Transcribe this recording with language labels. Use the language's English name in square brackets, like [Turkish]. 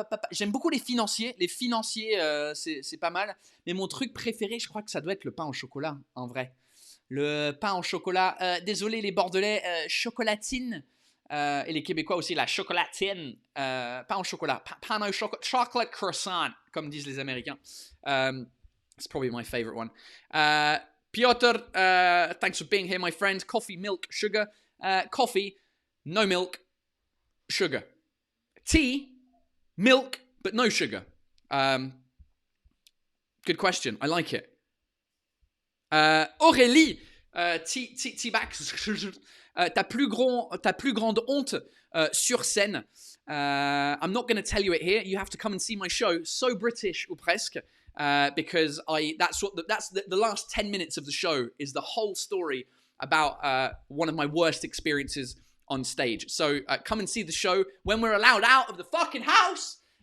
[French] J'aime beaucoup les financiers. Les financiers, c'est pas mal. Mais mon truc préféré, je crois que ça doit être le pain au chocolat, en vrai. Le pain au chocolat. Désolé les Bordelais, chocolatine. Et les Québécois aussi, la chocolatine. Pain au chocolat. Pain au chocolat. [English] Chocolate croissant, [French] comme disent les Américains. [English] It's probably my favorite one. Piotr, thanks for being here, my friend. Coffee, milk, sugar. Coffee, no milk, sugar. Tea, milk, but no sugar. Good question. I like it. [French] Aurélie, T-Bax, ta plus grande honte sur scène. [English] I'm not going to tell you it here. You have to come and see my show. So British, ou presque. Because that's the last 10 minutes of the show is the whole story about one of my worst experiences on stage. So come and see the show when we're allowed out of the fucking house.